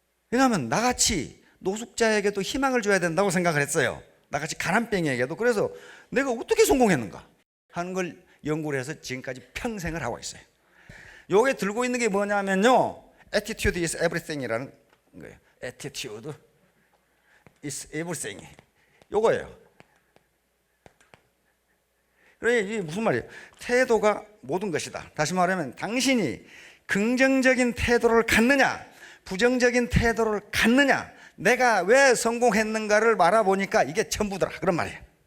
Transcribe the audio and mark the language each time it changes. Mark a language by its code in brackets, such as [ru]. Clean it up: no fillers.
[ko] 왜냐하면 나같이 노숙자에게도 희망을 줘야 된다고 생각을 했어요. 나같이 가난뱅이에게도. 그래서 내가 어떻게 성공했는가 하는 걸 연구를 해서 지금까지 평생을 하고 있어요. 요게 들고 있는 게 뭐냐면요, [en] Attitude is everything [ko] 이라는 거예요. [en] Attitude is everything. [ko] 요거예요. 그래, 이게 무슨 말이에요? 태도가 모든 것이다. 다시 말하면 당신이 긍정적인 태도를 갖느냐, 부정적인 태도를 갖느냐, 내가 왜 성공했는가를 말아보니까 이게 전부더라. 그런 말이에요.